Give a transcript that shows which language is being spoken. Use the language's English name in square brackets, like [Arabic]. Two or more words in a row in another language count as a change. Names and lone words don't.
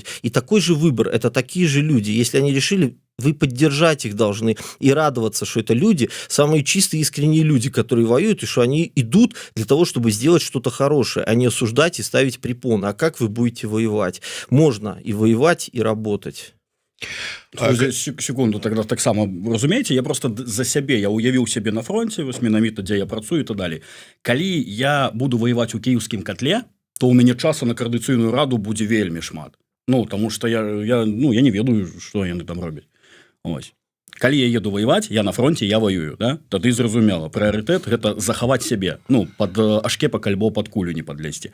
[Russian] И такой же выбор, это такие же люди. Если они решили, вы поддержать их должны и радоваться, что это люди, самые чистые, искренние люди, которые воюют, и что они идут для того, чтобы сделать что-то хорошее, а не осуждать и ставить препоны. А как вы будете воевать? Можно и воевать, и работать. Секунду, тогда [Belarusian] таксама разумееце, я просто за сябе, я уявіў сябе на фронте, вось менавіта, дзе я працую і так далей. Калі я буду воеваць у кіеўскім котле, то у мяне часу на коордынацыйную раду будзе вельмі шмат. Тому что я не ведаю, што яны там робяць. Ось. Калі я еду воеваць, я на фронте, я воюю, да? Тады зразумела, прыярытэт гэта захаваць сябе, под ашкепак альбо под кулю не подлезці.